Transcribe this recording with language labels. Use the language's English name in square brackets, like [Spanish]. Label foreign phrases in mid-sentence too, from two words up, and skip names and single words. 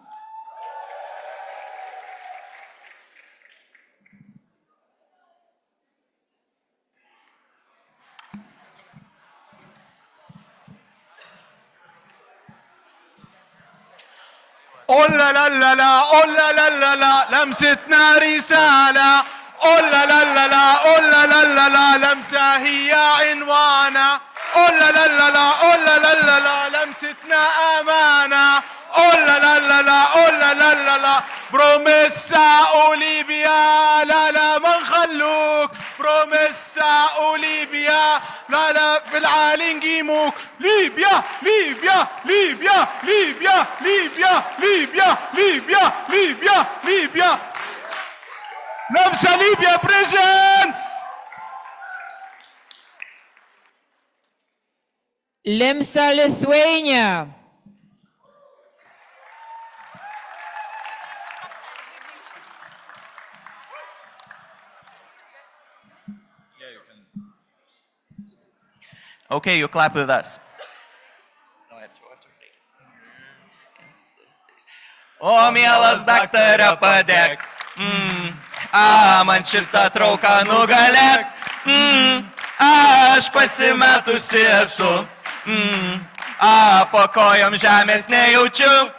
[Arabic] Oh la la la la, oh la la la la, لمستنا رسالة. Oh la la la la, oh la la la la, لمسة هي عنوانا. Oh la la la la, oh la la la la, لمستنا أمانة. Oh la la la la, oh la la la la, بروميسا وليبيا لا لا ما نخلوك. بروميسا وليبيا لا لا في العالي نقيموك. ليبيا ليبيا ليبيا ليبيا ليبيا ليبيا ليبيا ليبيا ليبيا. لمسة ليبيا بريزنت. [English] Limsa, Lithuania. Okay, you clap with us. [Lithuanian] О, mielas daktare, padėk. A man šitą trauką nugalėt. Aš pasimetusi esu. Po kojom žemės nejaučiu.